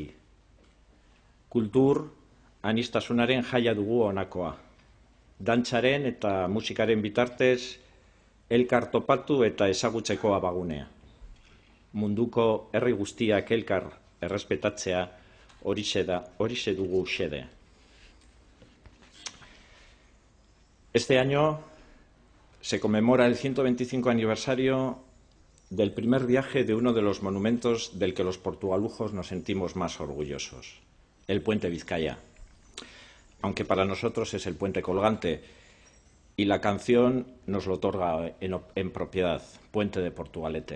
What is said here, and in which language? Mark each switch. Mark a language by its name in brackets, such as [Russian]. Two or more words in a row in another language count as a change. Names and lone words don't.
[Basque] Kultur, anistasunaren jaia dugu honakoa. Dantzaren eta musikaren bitartez, elkar topatu eta ezagutzeko abagunea. Munduko herri guztiak elkar errespetatzea horixe dugu xede. [Spanish] Este año se conmemora el 125 aniversario del primer viaje de uno de los monumentos del que los portugalujos nos sentimos más orgullosos, el Puente Vizcaya, aunque para nosotros es el puente colgante, y la canción nos lo otorga en propiedad, Puente de Portugalete.